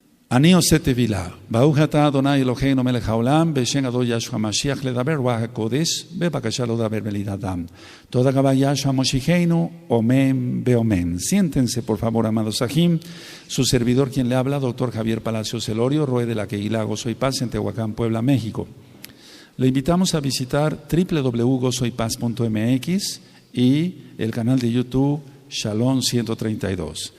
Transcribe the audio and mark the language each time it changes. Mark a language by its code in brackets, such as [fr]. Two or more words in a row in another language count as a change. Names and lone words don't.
[he] אני עושה תפילה, ברוך אתה אדוני אלוהינו מלך העולם, בשם אדון ישוע המשיח לדבר רוח הקודש, בבקשה לא דבר בלית אדם. תודה רבה ישוע משיחנו, [es] amén, amén. Siéntense por favor, amados Sahim. Su servidor quien le habla, doctor Javier Palacios Elorio, Roe de la Queguila Gozo y Paz en Tehuacán, Puebla, México. Le invitamos a visitar www.gozoypaz.mx y el canal de YouTube Shalom 132.